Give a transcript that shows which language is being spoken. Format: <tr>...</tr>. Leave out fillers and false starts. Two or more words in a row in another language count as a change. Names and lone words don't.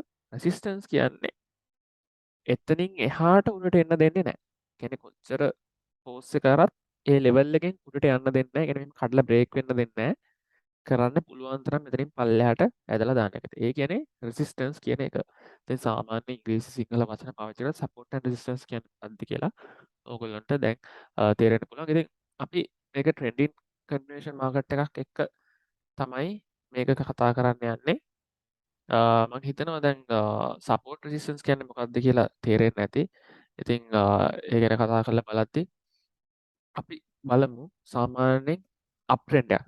<si>resistance කියන්නේ එතනින් එහාට උඩට එන්න දෙන්නේ නැහැ. කියන්නේ කොච්චර force එක කරත් ඒ level එකෙන් උඩට යන්න දෙන්නේ නැහැ. කියන්නේ මෙහෙම කඩලා break වෙන්න දෙන්නේ නැහැ. කරන්න පුළුවන් තරම් මෙතනින් පල්ලෙහාට ඇදලා දාන එක. ඒ කියන්නේ resistance කියන එක. දැන් සාමාන්‍ය ඉංග්‍රීසි සිංහල වචන පාවිච්චි කරලා</si> <en>support and resistance</en> <si>කියන්නේ මොකක්ද කියලා ඕගොල්ලන්ට දැන් තේරෙන්න පුළුවන්. ඉතින් අපි මේක</si> <en>trending continuation market</en> <si>එකක් එක්ක තමයි මේක කතා කරන්න යන්නේ. මම හිතනවා දැන්</si> <en>support resistance</en> <si>කියන්නේ මොකක්ද කියලා තේරෙන්නේ නැති. ඉතින් ඒ ගැන කතා කරලා බලද්දි අපි බලමු සාමාන්‍යයෙන්</si> <en>up trend</en> <si>එකක්.</si>